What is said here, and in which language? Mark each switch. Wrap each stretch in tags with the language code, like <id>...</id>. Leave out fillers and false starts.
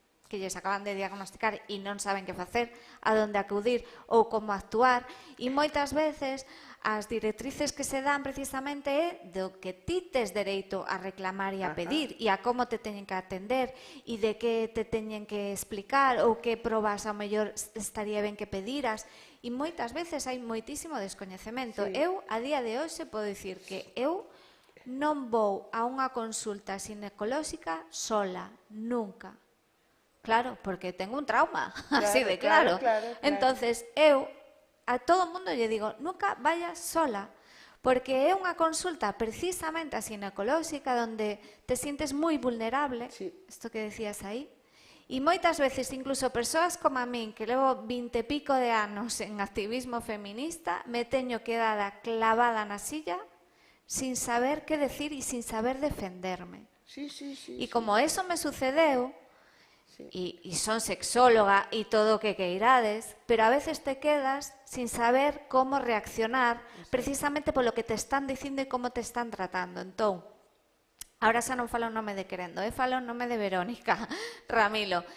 <gl>que lles acaban de diagnosticar e non saben que facer, a onde acudir ou como actuar, e moitas veces as directrices que se dan precisamente é do que ti tes dereito a reclamar e a pedir e a como te teñen que atender e de que te teñen que explicar ou que probas ao mellor estaría ben que pediras, e moitas veces hai moitísimo descoñecemento. Eu, a día de hoxe, podo dicir que eu non vou a unha consulta ginecolóxica sola, nunca.</gl> <es>Claro, porque tengo un trauma, así de claro.</es> <gl>Entonces, eu a todo o mundo lle digo,</gl> <es>nunca vayas sola,</es> <gl>porque é unha consulta precisamente a ginecolóxica onde te sientes moi vulnerable, isto que decías aí, e moitas veces incluso persoas como a min, que levo 20 e pico de anos en activismo feminista, me teño quedada clavada na silla sin saber que decir e sin saber defenderme. E como eso me sucedeu, e son sexóloga e todo o que queirades, pero a veces te quedas sin saber como reaccionar precisamente polo que te están dicindo e como te están tratando. Entón, ahora xa non falo o nome de Querendo, falo o nome de Verónica Ramilo.</gl>